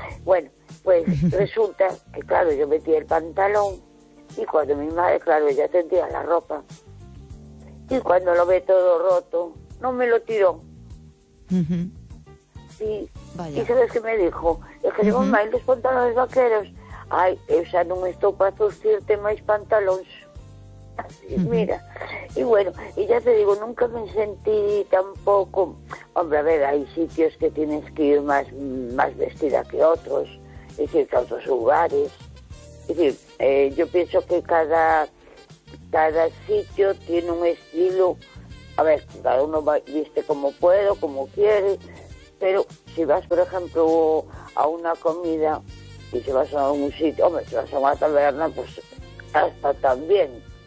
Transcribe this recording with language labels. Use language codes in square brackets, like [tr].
[es] Bueno, pues resulta que, claro, yo metí el pantalón, y cuando mi madre, claro, ella tendía la ropa, y cuando lo ve todo roto, no me lo tiró. Y sabes qué me dijo, es que digo, mamá, los pantalones vaqueros, [gl] ay, esa non estou para zurcirte máis pantalóns. [es] Mira, e bueno, e ya te digo, nunca me sentí tampoco, hombre, a ver, hai sitios que tienes que ir más vestida que otros, es decir, que otros lugares, es decir, yo pienso que cada sitio tiene un estilo, a ver, cada uno va, viste como puede, como quiere, pero si vas, por ejemplo, a una comida y si vas a un sitio, hombre, si vas a una taberna, pues hasta también.